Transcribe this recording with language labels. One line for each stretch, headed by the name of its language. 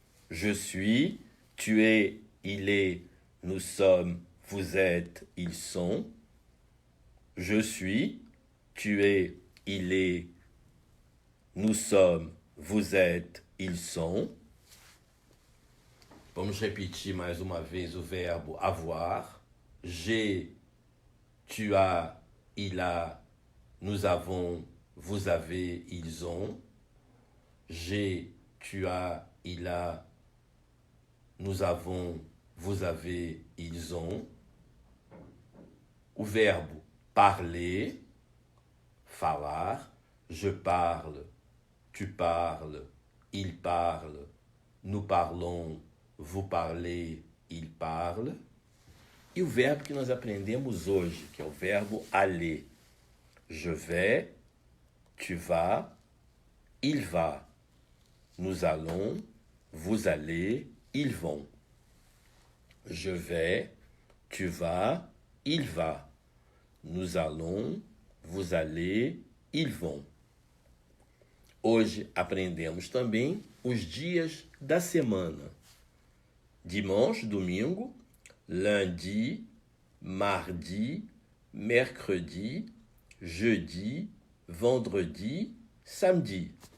French: Je suis, tu es, il est, nous sommes, vous êtes, ils sont. Je suis, tu es, il est, nous sommes, vous êtes, ils sont.
Portuguese: Vamos repetir mais uma vez o verbo avoir.
French: J'ai, tu as, il a, nous avons, vous avez, ils ont. J'ai, tu as, il a, nous avons, vous avez, ils ont.
Portuguese: O verbo parler, falar.
French: Je parle, tu parles, il parle, nous parlons, vous parlez, il parle.
Portuguese: E o verbo que nós aprendemos hoje, que é o verbo aller.
French: Je vais, tu vas, il va. Nous allons, vous allez, ils vont. Je vais, tu vas, il va. Nous allons, vous allez, ils vont.
Portuguese: Hoje aprendemos também os dias da semana.
French: Dimanche, domingo, lundi, mardi, mercredi, jeudi, vendredi, samedi.